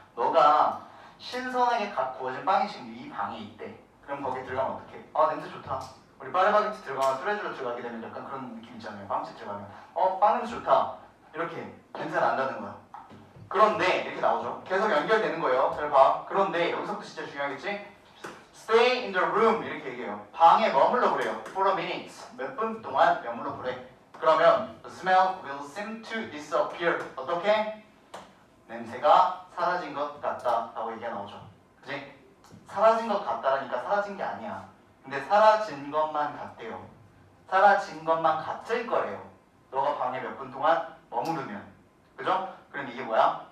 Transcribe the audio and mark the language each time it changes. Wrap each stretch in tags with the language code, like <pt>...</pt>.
<ko>너가 신선하게 갓 구워진 빵이 지금 이 방에 있대. 그럼 거기 들어가면 어떡해? 아 냄새 좋다. 우리 파리바게트 들어가면 뚜레쥬로 들어가게 되면 약간 그런 느낌 있잖아요. 빵집 들어가면 빵 냄새 좋다. 이렇게 냄새 난다는 거야. 그런데 이렇게 나오죠. 계속 연결되는 거예요. 잘 봐. 그런데 여기서부터 진짜 중요하겠지?</ko> <en>Stay in the room</en> <ko>이렇게 얘기해요. 방에 머물러 그래요.</ko> <en>For a minute.</en> <ko>몇 분 동안 머물러 그래. 그러면</ko> <en>the smell will seem to disappear.</en> <ko>어떻게? 냄새가 사라진 것 같다라고 얘기가 나오죠. 그지? 사라진 것 같다라니까 사라진 게 아니야. 근데 사라진 것만 같대요. 사라진 것만 같을 거래요. 너가 방에 몇 분 동안 머무르면. 그죠? 그럼 이게 뭐야?</ko>